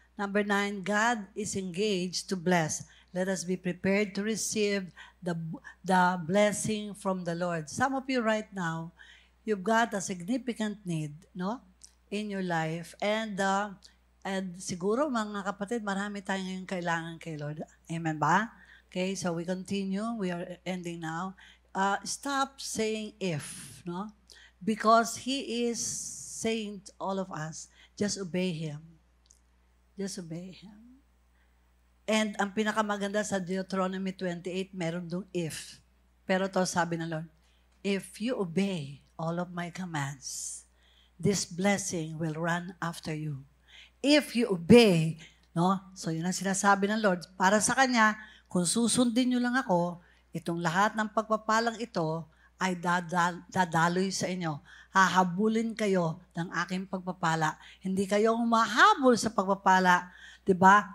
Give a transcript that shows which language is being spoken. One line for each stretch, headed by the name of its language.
English: Number 9, God is engaged to bless. Let us be prepared to receive the blessing from the Lord. Some of you right now, you've got a significant need, no, in your life.
Filipino: And siguro, mga kapatid, marami tayong ngayong kailangan kay Lord.
English: Amen ba? Okay, so we continue. We are ending now. Stop saying if, no? Because He is saying to all of us, just obey Him. Just obey Him. And
Filipino: ang pinakamaganda sa
English: Deuteronomy 28,
Filipino: meron dong
English: if.
Filipino: Pero to sabi ng
English: Lord, if you obey all of my commands, this blessing will run after you. If you obey, no?
Filipino: So yun ang sinasabi ng Lord. Para sa Kanya, kung susundin nyo lang ako, itong lahat ng pagpapalang ito ay dadaloy sa inyo. Hahabulin kayo ng aking pagpapala. Hindi kayo mahabol sa pagpapala, diba?